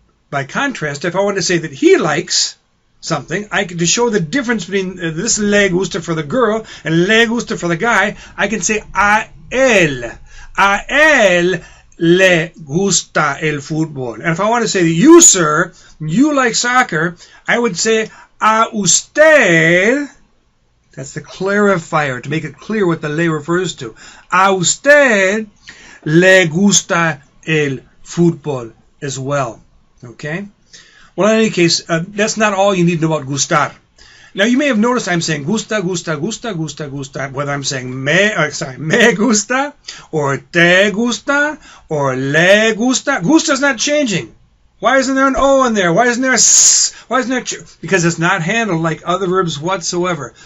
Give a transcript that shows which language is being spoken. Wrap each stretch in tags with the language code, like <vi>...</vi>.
<en>By contrast, if I want to say that he likes something, to show the difference between this le gusta for the girl and le gusta for the guy, I can say</en> <es>a él le gusta el fútbol.</es> <en>And if I want to say that you, sir, you like soccer, I would say a usted. That's the clarifier to make it clear what the le refers to.</en> <es>A usted le gusta el fútbol</es> <en>as well. Okay? Well, in any case, that's not all you need to know about gustar. Now, you may have noticed I'm saying gusta, whether I'm saying me gusta, or te gusta, or le gusta. Gusta is not changing. Why isn't there an O in there? Why isn't there a S? Why isn't there because it's not handled like other verbs whatsoever.</en>